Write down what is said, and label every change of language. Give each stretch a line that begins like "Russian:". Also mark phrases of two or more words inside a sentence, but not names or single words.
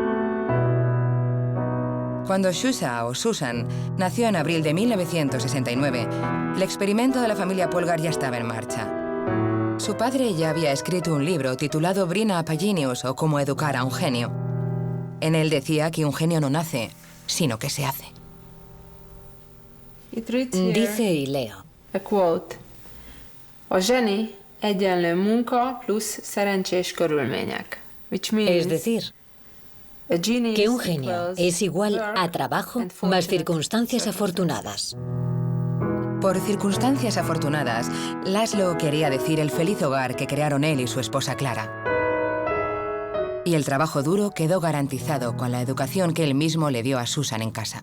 Spanish: Cuando Shusha, o Susan, nació en abril de 1969, el experimento de la familia Polgar ya estaba en marcha. Su padre ya había escrito un libro titulado Bring Up a Genius, o Cómo educar a un genio. En él decía que un genio no nace, sino que se hace. Dice, y leo,
English: A quote.
Hungarian: A zseni egyenlő munka plusz szerencsés körülmények.
English: Which means
Spanish: es decir,
English: a genius
Spanish: que un genio
English: equals
Spanish: es igual
English: work
Spanish: a trabajo
English: and
Spanish: más
English: fortunate
Spanish: circunstancias afortunadas. Por circunstancias afortunadas, Laszlo quería decir el feliz hogar que crearon él y su esposa Clara. Y el trabajo duro quedó garantizado con la educación que él mismo le dio a Susan en casa.